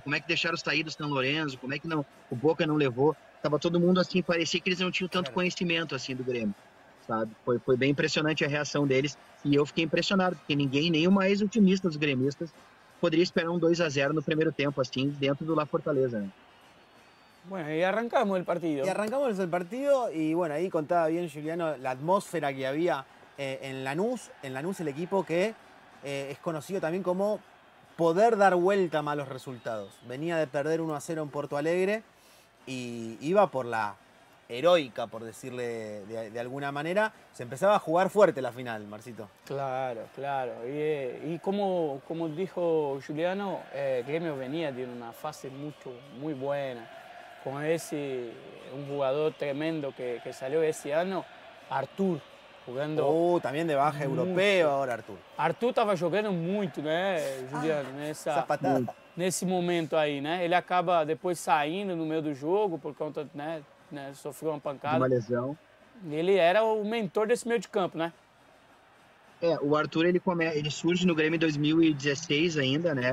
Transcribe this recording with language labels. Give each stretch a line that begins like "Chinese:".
Portuguese: Como é que deixaram sair do São Lourenço? Como é que o Boca não levou? Tava todo mundo assim, parecia que eles não tinham tanto conhecimento assim do Grêmio, sabe? Foi bem impressionante a reação deles e eu fiquei impressionado, porque ninguém, nem o mais otimista dos gremistas, poderia esperar um 2-0 no primeiro tempo, assim, dentro do La Fortaleza, né?
Spanish: Bueno, y arrancamos el partido. Y arrancamos el partido y bueno, ahí contaba bien Juliano la atmósfera que había en Lanús. En Lanús el equipo que es conocido también como poder dar vuelta a malos resultados. Venía de perder 1-0 en Porto Alegre y iba por la heroica, por decirle de alguna manera, se empezaba a jugar fuerte la final, Marcito. Claro, claro. Y como dijo Juliano, Grêmio venía de una fase muy buena. Con un jugador tremendo que salió ese año, Arthur, jugando... también de baja europeo ahora, Arthur.
Portuguese: Arthur estava jogando muito, né, Juliano, nesse momento aí, né? Ele acaba depois saindo no meio do jogo por conta, né, sofreu uma pancada. Uma lesão. Ele era o mentor desse meio de campo, né? O Arthur, ele surge no Grêmio em 2016 ainda, né?